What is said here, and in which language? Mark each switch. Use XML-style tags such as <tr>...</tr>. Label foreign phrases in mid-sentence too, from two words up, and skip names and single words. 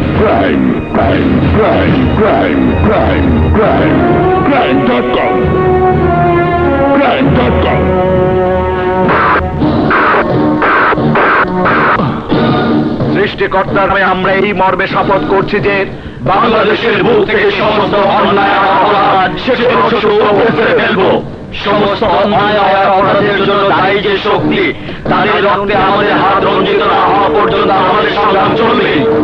<en>Crime, crime, crime, crime, crime, crime, crime.com, crime.com.</en> <bn>সৃষ্টিকর্তার নামে আমরা এই মর্মে শপথ করছি যে বাংলাদেশের বুক থেকে সমস্ত অন্যায় আর অপরাধ শেষ পর্যন্ত উপড়ে ফেলবো। সমস্ত অন্যায় আর অপরাধের জন্য দায়ী যে শক্তি, তাদের রক্তে আমাদের হাত রঞ্জিত না হওয়া পর্যন্ত আমাদের সংগ্রাম চলবে।</bn>